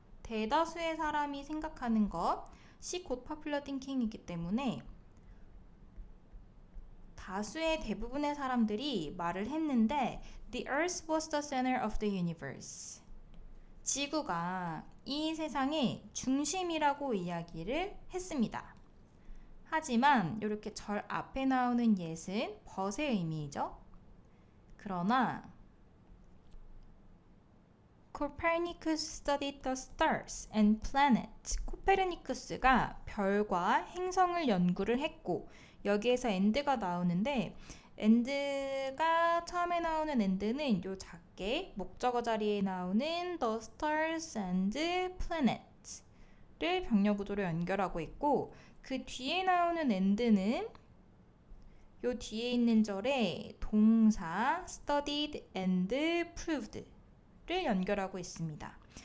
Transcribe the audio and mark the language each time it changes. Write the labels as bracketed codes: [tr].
[ko] 대다수의 사람이 생각하는 것이 곧 popular thinking이기 때문에 다수의 대부분의 사람들이 말을 했는데 [en] The earth was the center of the universe. [ko] 지구가 이 세상의 중심이라고 이야기를 했습니다. 하지만 이렇게 절 앞에 나오는 yes은 but의 의미이죠. 그러나 [en] Copernicus studied the stars and planets. [ko] 코페르니쿠스가 별과 행성을 연구를 했고 여기에서 and가 나오는데 and가 처음에 나오는 and는 요 작게 목적어 자리에 나오는 [en] the stars and planets [ko] 를 병렬 구조로 연결하고 있고 그 뒤에 나오는 and는 요 뒤에 있는 절에 동사 studied and proved를 연결하고 있습니다.